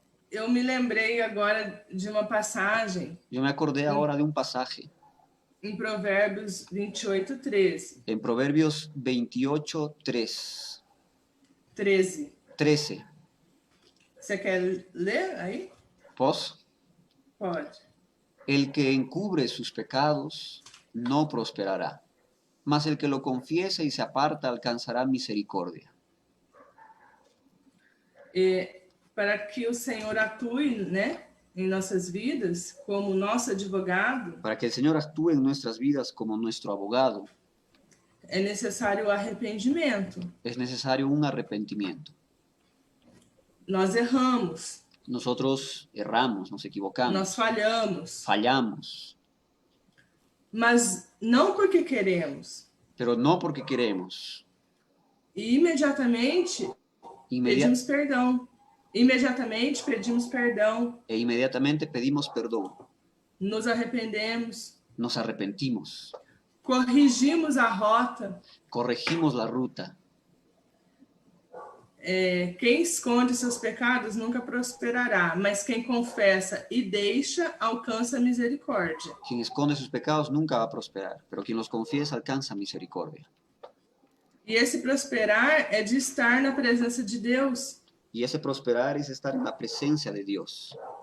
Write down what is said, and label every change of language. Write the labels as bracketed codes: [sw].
[pt] Eu me lembrei agora de uma passagem [es] Yo me acordé ahora de un pasaje [pt] em Provérbios 28:13. [es] en Proverbios 28:3, 13. 13. [pt] Você quer ler aí? [es] ¿Pos? [pt] Pode. [es] El que encubre sus pecados no prosperará, mas el que lo confiesa y se aparta alcanzará misericordia. [pt] Para que o Senhor atue, né, em nossas vidas como nosso advogado, [es] Para que el Señor actúe en nuestras vidas como nuestro abogado, [pt] é necessário o arrependimento. [es] es necesario un arrepentimiento. [pt] Nós erramos, [es] Nosotros erramos, nos equivocamos, [pt] nós falhamos, [es] fallamos, [pt] mas não porque queremos. [es] pero no porque queremos. [pt] E imediatamente pedimos perdão. Imediatamente pedimos perdão. [es] E inmediatamente pedimos perdón. [pt] Nos arrependemos. [es] Nos arrepentimos. [pt] Corrigimos a rota. [es] Corregimos la ruta. [pt] Quem esconde seus pecados nunca prosperará, mas quem confessa e deixa alcança misericórdia. [es] Quien esconde sus pecados nunca va a prosperar, pero quien los confiesa alcanza misericordia. [pt] E esse prosperar é de estar na presença de Deus. [es] Y ese prosperar es estar en la presencia de Dios.